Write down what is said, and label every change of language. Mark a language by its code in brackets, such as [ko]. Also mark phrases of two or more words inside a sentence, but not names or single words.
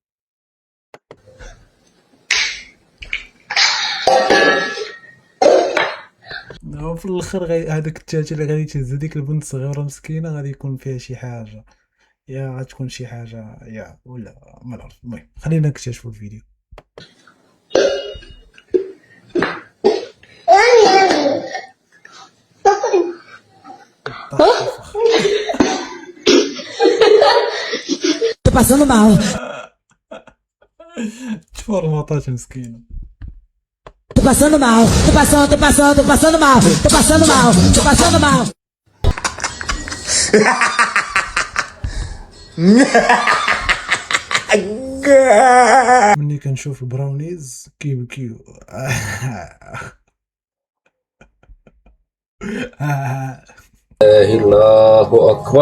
[ar] وفي الاخر هذاك التاتا اللي غادي تهز هذيك البنت الصغيره مسكينه غادي يكون فيها شي حاجه، يا غتكون شي حاجه يا ولا ما نعرف. المهم خلينا نكتشفوا الفيديو. [pt] Passando mal. [ar] تفرمطات مسكينه. [pt] Tô passando mal. Tô passando mal. Tô passando mal. Tô passando mal. [ar] مني كنشوف البراونيز كيبكيو. الله أكبر.